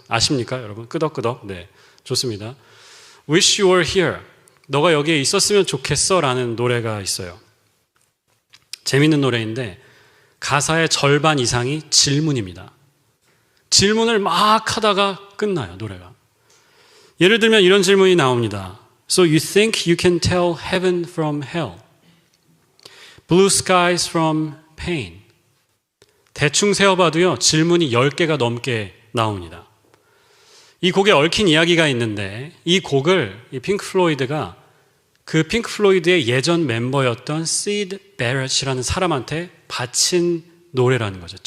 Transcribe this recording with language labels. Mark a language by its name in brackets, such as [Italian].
[Korean] 아십니까, 여러분? 끄덕끄덕. 네, 좋습니다. Wish You Were Here. 너가 여기에 있었으면 좋겠어 라는 노래가 있어요. 재밌는 노래인데 가사의 절반 이상이 질문입니다. 질문을 막 하다가 끝나요, 노래가. 예를 들면 이런 질문이 나옵니다. [English] So you think you can tell heaven from hell? Blue skies from pain? [Korean] 대충 세어봐도요, 질문이 10개가 넘게 나옵니다. 이 곡에 얽힌 이야기가 있는데 이 곡을 이 핑크 플로이드가 그 핑크 플로이드의 예전 멤버였던 시드 베럿이라는 사람한테 바친 노래라는 거죠.